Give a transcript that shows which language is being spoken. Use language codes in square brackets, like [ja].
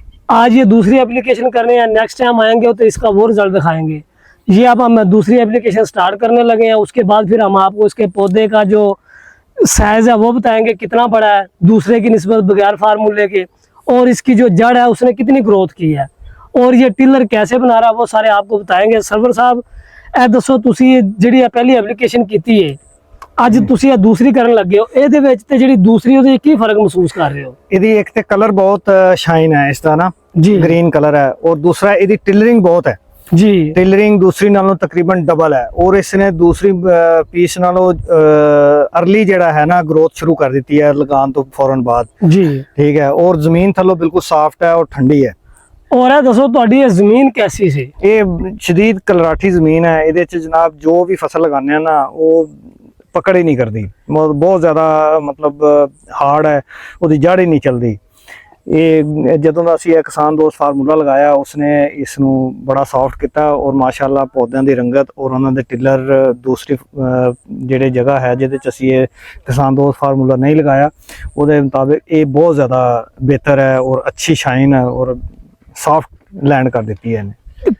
[hi] आज ये दूसरी एप्लीकेशन करने हैं, नेक्स्ट टाइम आएंगे तो इसका वो रिज़ल्ट दिखाएंगे। ये अब हम दूसरी एप्लीकेशन स्टार्ट करने लगे हैं, उसके बाद फिर हम आपको इसके पौधे का जो साइज़ है वो बताएंगे कितना बड़ा है दूसरे की निस्बत बगैर फार्मूले के, और इसकी जो जड़ है उसने कितनी ग्रोथ की है और ये टिलर कैसे बना रहा है वो सारे आपको बताएंगे। [pa] सरवर साहब ए दसो तुसी जिहड़ी पहली एप्लीकेशन की है ਅੱਜ ਤੁਸੀਂ ਇਹ ਦੂਸਰੀ ਕਰਨ ਲੱਗੇ ਹੋ, ਇਹਦੇ ਵਿੱਚ ਤੇ ਜਿਹੜੀ ਦੂਸਰੀ ਉਹਦੇ ਕੀ ਫਰਕ ਮਹਿਸੂਸ ਕਰ ਰਹੇ ਹੋ? ਇਹਦੀ ਇੱਕ ਤੇ ਕਲਰ ਬਹੁਤ ਸ਼ਾਈਨ ਹੈ ਇਸ ਦਾ ਨਾ ਜੀ ਗ੍ਰੀਨ ਕਲਰ ਹੈ, ਔਰ ਦੂਸਰਾ ਇਹਦੀ ਟਿਲਰਿੰਗ ਬਹੁਤ ਹੈ ਜੀ। ਟਿਲਰਿੰਗ ਦੂਸਰੀ ਨਾਲੋਂ ਤਕਰੀਬਨ ਡਬਲ ਹੈ, ਔਰ ਇਸਨੇ ਦੂਸਰੀ ਪੀਸ ਨਾਲੋਂ अर्ਲੀ ਜਿਹੜਾ ਹੈ ਨਾ ਗਰੋਥ ਸ਼ੁਰੂ ਕਰ ਦਿੱਤੀ ਹੈ ਲਗਾਉਣ ਤੋਂ ਫੌਰਨ ਬਾਅਦ। ਜੀ ਠੀਕ ਹੈ, ਔਰ ਜ਼ਮੀਨ ਥੱਲੋਂ ਬਿਲਕੁਲ ਸਾਫ਼ਟ ਹੈ ਔਰ ਠੰਡੀ ਹੈ। और है दसो ਤੁਹਾਡੀ ਇਹ ਜ਼ਮੀਨ कैसी सी? ਇਹ ਸ਼ਦੀਦ ਕਲਰਾਠੀ ਜ਼ਮੀਨ ਹੈ, ਇਹਦੇ ਚ ਜਨਾਬ ਜੋ ਵੀ ਫਸਲ ਲਗਾਉਂਦੇ ਆ ਨਾ ਉਹ ਪਕੜ ਹੀ ਨਹੀਂ ਕਰਦੀ, ਬਹੁਤ ਜ਼ਿਆਦਾ ਮਤਲਬ ਹਾਰਡ ਹੈ, ਉਹਦੀ ਜੜ ਹੀ ਨਹੀਂ ਚਲਦੀ। ਇਹ ਜਦੋਂ ਦਾ ਅਸੀਂ ਇਹ ਕਿਸਾਨ ਦੋਸਤ ਫਾਰਮੂਲਾ ਲਗਾਇਆ ਉਸਨੇ ਇਸ ਨੂੰ ਬੜਾ ਸੌਫਟ ਕੀਤਾ, ਔਰ ਮਾਸ਼ਾਅੱਲਾ ਪੌਦਿਆਂ ਦੀ ਰੰਗਤ ਔਰ ਉਹਨਾਂ ਦੇ ਟਿਲਰ ਦੂਸਰੀ ਜਿਹੜੇ ਜਗ੍ਹਾ ਹੈ ਜਿਹਦੇ ਚ ਅਸੀਂ ਇਹ ਕਿਸਾਨ ਦੋਸਤ ਫਾਰਮੂਲਾ ਨਹੀਂ ਲਗਾਇਆ ਉਹਦੇ ਮੁਤਾਬਿਕ ਇਹ ਬਹੁਤ ਜ਼ਿਆਦਾ ਬਿਹਤਰ ਹੈ ਔਰ ਅੱਛੀ ਸ਼ਾਈਨ ਹੈ ਔਰ ਸੌਫਟ ਲੈਂਡ ਕਰ ਦਿੱਤੀ ਹੈ ਇਹਨੇ।